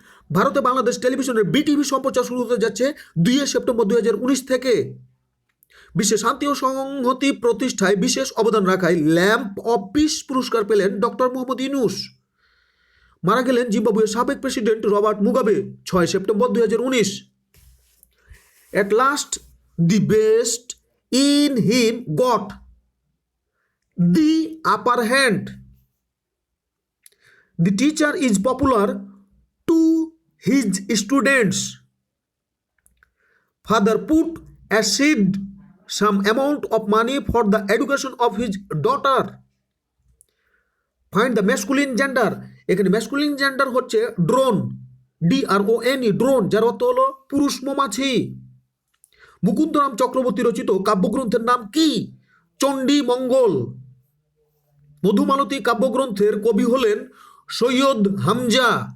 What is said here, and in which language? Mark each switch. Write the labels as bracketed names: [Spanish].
[Bangla] ভারতে বাংলাদেশ টেলিভিশনের বিটিভি সম্প্রচার শুরু হতে যাচ্ছে 2 সেপ্টেম্বর 2019 থেকে। বিশ্বে শান্তি ও সংহতি প্রতিষ্ঠায় বিশেষ অবদান রাখায় ল্যাম্প অফ পিস পুরস্কার পেলেন ডক্টর মোহাম্মদ ইউনূস। মারা গেলেন জিম্বাবুয়ের সাবেক president Robert Mugabe 6 September 2019। [English] At last the best in him got the upper hand. The teacher is popular to his students. Father put aside some amount of money for the education of his daughter. Find the masculine gender. [Bangla] এখানে masculine gender হচ্ছে drone, DRONE, drone যার অর্থ হলো পুরুষ মৌমাছি। মুকুন্দরাম চক্রবর্তী রচিত কাব্যগ্রন্থের নাম কি? চণ্ডী মঙ্গল। মধুমালতী কাব্যগ্রন্থের কবি হলেন সৈয়দ হামজা।